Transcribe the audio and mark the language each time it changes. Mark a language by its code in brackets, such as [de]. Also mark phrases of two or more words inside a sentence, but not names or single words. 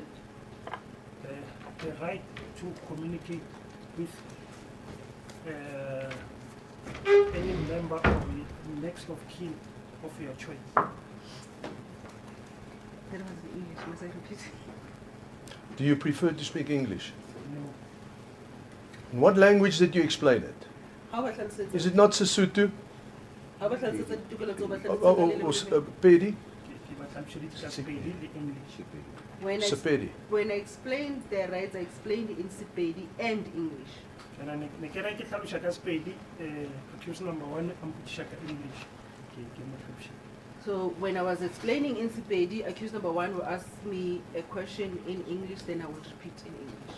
[en] The right to communicate with any member of the next of kin of your choice. That was the English. Must I repeat? Do you prefer to speak English? No. In what language did you explain it? How about tlhalosetsa? Is it not Sesotho? How about [st] tlhalosetsa ditokelo tseo ba [en] Or [st] tlhalositseng? [en] Pedi? When Sepedi. when I explained their rights, I explained in Sepedi and English. Accused number one, I'm English. So when I was explaining in Sepedi, accused number one will ask me a question in English, then I would repeat in English.